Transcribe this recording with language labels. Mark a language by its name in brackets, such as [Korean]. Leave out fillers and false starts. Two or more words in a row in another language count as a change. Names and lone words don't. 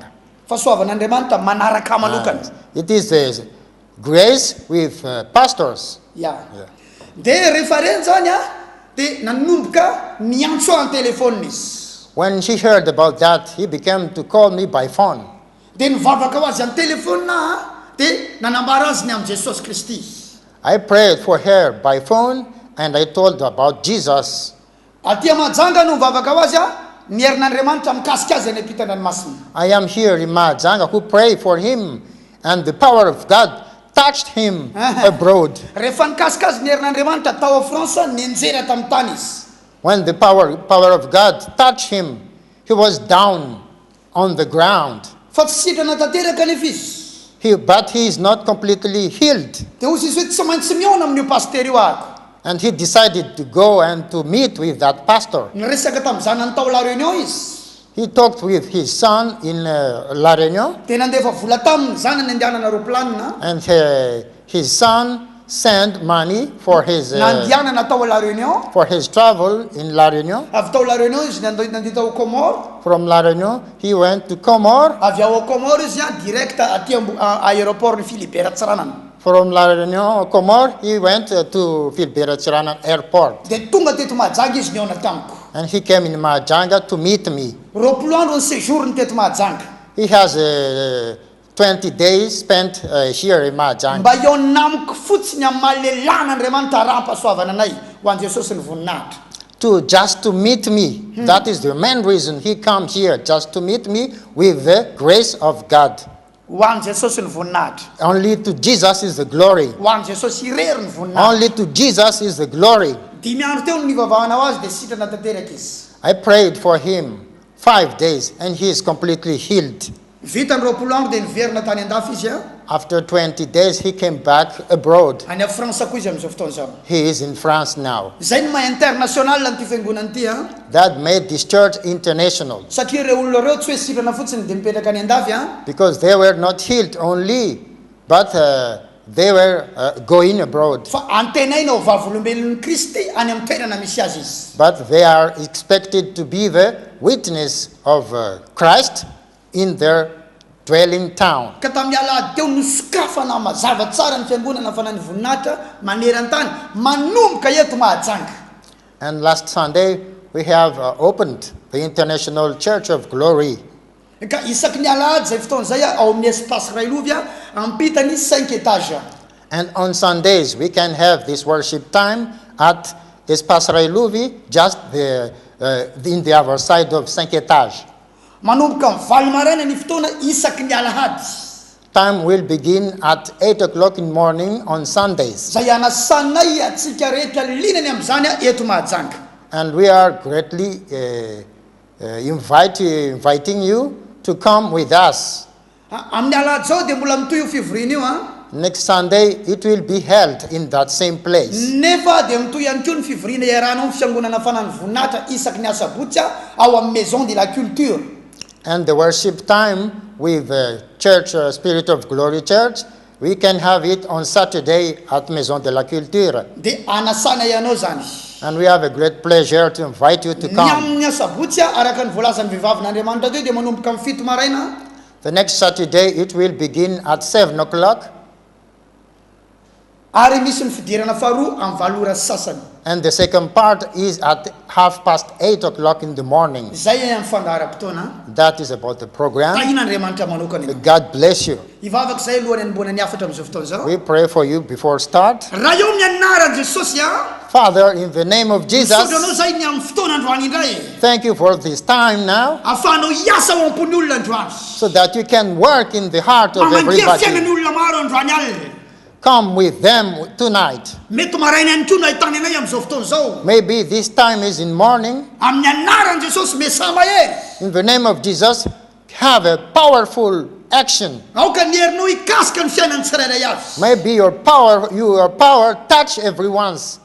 [Malagasy] Fahasoavan'Andriamanitra manaraka manokana. [English] It is the grace with pastors. Yeah. [Malagasy] De rehefa reny zany de nanomboka niantso amin'ny telefoniny izy. [English] When she heard about that, he began to call me by phone. [Malagasy] De nivavaka ho azy amin'ny telefonina de nanambara azy ny amin'ny Jesosy Kristy. [English] I prayed for her by phone and I told her about Jesus. [Malagasy] Aty Mahajanga no nivavaka ho azy ny herin'Andriamanitra mikasika azy any am-pitandranomasina. [English] I am here in Mahajanga who prayed for him and the power of God touched him abroad. [Malagasy] Rehefa nikasika azy ny herin'Andriamanitra tao a France nienjera tamin'ny tany izy. [English] When the power of God touched him, he was down on the ground. [Malagasy] Fa tsy sitrana tanteraka nefa izy. [English] But he is not completely healed. [Malagasy] De ozy izy hoe tsy maintsy miona amin'io pasteur io ako. [English] And he decided to go and to meet with that pastor. [Malagasy] Niresaka tamin'ny zanany tao La Réunion izy. [English] He talked with his son in La Réunion. [Malagasy] De nandefa vola taminy zanany andehanana roplanina. [English] And his son sent money for his [Malagasy] nandianana tao La Réunion. [English] for his travel in La Réunion. [Malagasy] Avy tao La Réunion izy nandeha tao Comore. [English] From La Réunion, he went to Comore. [Malagasy] Avy ao Comore izy direct aty aéroport ny Philibert Tsiranana. [English] From La Réunion, Comore, he went to Philibert Tsiranana airport. [Malagasy] De tonga teto Mahajanga izy niona tamiko. [English] And he came in Mahajanga to meet me. [Malagasy] Roapolo andro ny séjour ny teto Mahajanga. [English] He has 20 days spent here in Mahajanga. [Malagasy] Mba eo namiko fotsiny amin'ny mahalelàn'Andriamanitra rahampahasoavana anay ho an Jesosy ny voninahitra. [English] Just to meet me. That is the main reason he come here, just to meet me with the grace of God. [Malagasy] Ho an Jesosy ny voninahitra. [English] Only to Jesus is the glory. [Malagasy] Ho an Jesosy irery ny voninahitra. [English] Only to Jesus is the glory. [Malagasy] 5 andro teo no nivavahana ho azy de sitrana tanteraka izy. [English] I prayed for him 5 days and he is completely healed. [Malagasy] Vita ny roapolo andro de niverina tany an-dafy izy [English] After 20 days, he came back abroad. [Malagasy] any a France koa izy amin'izao fotoana izao. [English] He is in France now. [Malagasy] Zay ny maha international an'ity fiangonana ity [English] That made this church international [Malagasy] satria ireo olona reo tsy hoe sitrana fotsiny de mipetraka any an-dafy [English] because they were not healed only, but they were going abroad. [Malagasy] fa antenaina ho vavolombelon'ny Kristy any amin'ny toerana misy azy izy. [English] But they are expected to be the witness of Christ in their dwelling town. [Malagasy] Ka tamin'ny alahady teo nosokafana mazava tsara ny fiangonana fanany voninahitra maneran-tany manomboka eto Mahajanga. [English] And last Sunday, we have opened the International Church of Glory. [Malagasy] Ka isaky ny alahady zay fotoana zay ao amin'ny espace ray lovy ampitany 5 étage. [English] And on Sundays, we can have this worship time at Espace Railuvi, just in the other side of 5 étages. [Malagasy] Manomboka mivalo maraina ny fotoana isaky ny alahady. [English] Time will begin at 8 o'clock in the morning on Sundays. [Malagasy] Zay anasanay atsika rehetra linany amin'izany eto Mahajanga. [English] And we are greatly inviting you to come with us. [Malagasy] Amin'ny alahady zao de mbola mitoy io fivoriana io [English] Next Sunday, it will be held in that same place. [Malagasy] nefa de mitoy ihany koa ny fivoriana iarahanao amin'ny fiangonana fanany voninahitra isaky ny asabotsy ao amin'ny Maison de la Culture. [English] And the worship time with the Church Spirit of Glory Church, we can have it on Saturday at Maison de la Culture. [Malagasy] De anasana ianao zany. [English] And we have a great pleasure to invite you to [Malagasy] Ny [English] come. [Malagasy] amin'ny asabotsy araka ny voalazan'ny vehivavin'Andriamanitra teo de manomboka amin'ny 7 maraina. [English] The next Saturday, it will begin at 7 o'clock. [Malagasy] Ary misy ny fidirana faharoa amin'ny 7 ora sasany. [English] And the second part is at 8:30 o'clock in the morning. [Malagasy] Zay amin'ny fandaharam-potoana. [English] That is about the program. [Malagasy] Tahina Andriamanitra manokana. [English] God bless you. [Malagasy] Ivavaka zay alohan'ny anomboana ny afatra amin'izao fotoana zao. [English] We pray for you before start. [Malagasy] Raha eo amin'ny anaran'i Jesosy [English] Father, in the name of Jesus, [Malagasy] misotranao zay ny amin'ny fotoana androany indray. [English] thank you for this time now, [Malagasy] Ahafahanao hiasa ao am-pony olona androany. [English] so that you can work in the heart of [Malagasy] Mamangia fiainan'ny [English] everybody. [Malagasy] olona maro androany alina. [English] Come with them tonight. [Malagasy] Mety maraina ihany koa no ahitany anay amin'izao fotoana zao. [English] Maybe this time is in morning. [Malagasy] Amin'ny anaran'i Jesosy mesama hery. [English] In the name of Jesus, have a powerful action. [Malagasy] Aoka ny herinao hikasika ny fiainan'ny tsirairay avy. [English] Maybe your power touch everyone's